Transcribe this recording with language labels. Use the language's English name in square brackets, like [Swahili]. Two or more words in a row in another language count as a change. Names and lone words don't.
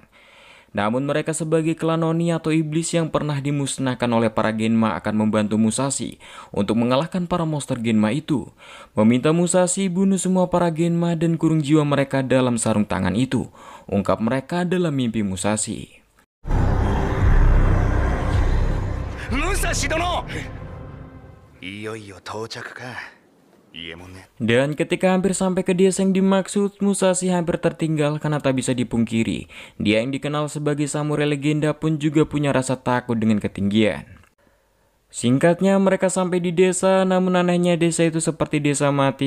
[Indonesian] Namun mereka sebagai klan Oni atau iblis yang pernah dimusnahkan oleh para Genma akan membantu Musashi untuk mengalahkan para monster Genma itu. Meminta Musashi bunuh semua para Genma dan kurung jiwa mereka dalam sarung tangan itu. Ungkap mereka dalam mimpi Musashi. [Japanese] Musashi dono! いよいよ到着か。 [Indonesian] Dan ketika hampir sampai ke desa yang dimaksud, Musashi hampir tertinggal karena tak bisa dipungkiri. Dia yang dikenal sebagai samurai legenda pun juga punya rasa takut dengan ketinggian. Singkatnya, mereka sampai di desa, namun anehnya desa itu seperti desa mati.